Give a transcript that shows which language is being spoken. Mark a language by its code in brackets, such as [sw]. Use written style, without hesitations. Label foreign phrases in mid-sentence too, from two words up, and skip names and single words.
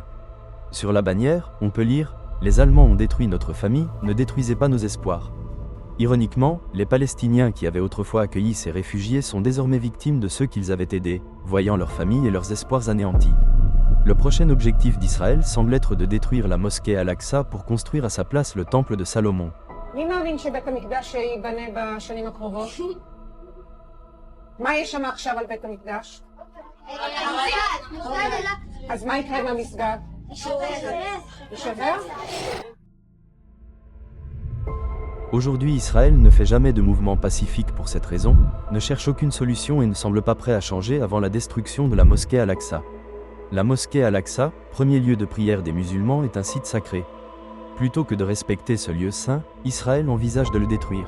[fr] Sur la bannière, on peut lire « Les Allemands ont détruit notre famille, ne détruisez pas nos espoirs ». Ironiquement, les Palestiniens qui avaient autrefois accueilli ces réfugiés sont désormais victimes de ceux qu'ils avaient aidés, voyant leurs familles et leurs espoirs anéantis. Le prochain objectif d'Israël semble être de détruire la mosquée Al-Aqsa pour construire à sa place le temple de Salomon. [he] מה יש שם עכשיו על בית המקדש? אז מה יקרה עם המסגד? יישבר? [fr] Aujourd'hui, Israël ne fait jamais de mouvement pacifique pour cette raison, ne cherche aucune solution et ne semble pas prêt à changer avant la destruction de la mosquée Al-Aqsa. La mosquée Al-Aqsa, premier lieu de prière des musulmans, est un site sacré. Plutôt que de respecter ce lieu saint, Israël envisage de le détruire.